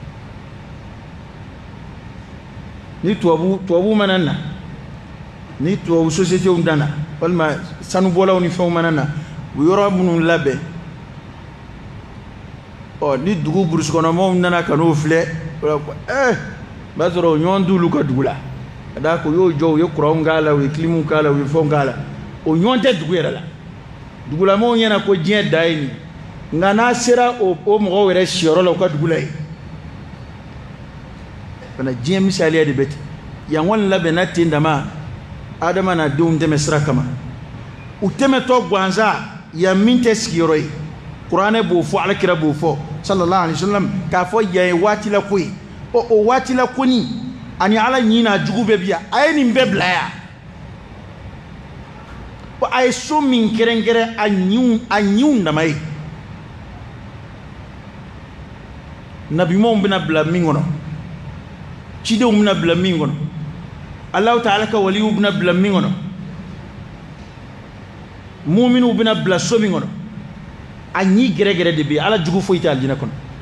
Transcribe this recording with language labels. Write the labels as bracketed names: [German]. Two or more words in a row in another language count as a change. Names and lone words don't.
[Bambara] ni tubabu mana na ni tubabu sociétéw nana walima sanubɔlaw ni fɛnw mana na u bɛ yɔrɔ minnu labɛn ni dugu burusukɔnɔmɔgɔw nana ka n'o filɛ o b'a sɔrɔ o ɲɔgɔn t'olu ka dugu la ka d'a kan u y'o jɔ u ye courantw k'a la u ye clim k'a la u ye fɛnw k'a la o ɲɔgɔn tɛ dugu yɛrɛ la dugulamɔgɔw ɲɛna ko diɲɛ da ye nin nka n'a sera o mɔgɔw yɛrɛ siyɔrɔ la u ka dugu la yen fana diɲɛ misaliya de bɛ ten yan kɔni labɛnna ten dama adama n'a denw tɛmɛ sira kama u tɛmɛtɔ gansan yan min tɛ sigiyɔrɔ ye kuranɛ b'o fɔ alakira b'o fɔ [Arabic] صلى الله عليه وسلم [Bambara] k'a fɔ yan ye waati la ko ye o waati la ko ni ani ala ɲin n'a jugu bɛɛ bi yan a ye nin bɛɛ bila yan a ye so min kɛrɛnkɛrɛn a ɲinw dama ye nabiɲumanw bɛna bila min kɔnɔ cidenw bɛna bila min kɔnɔ [Arabic] الله تعالى [Bambara] ka waliyu bɛna bila min kɔnɔ mu'miniw bɛna bila so min kɔnɔ a ɲi gɛrɛgɛrɛ de bɛ yen ala jugu foyi tɛ alijinɛ kɔnɔ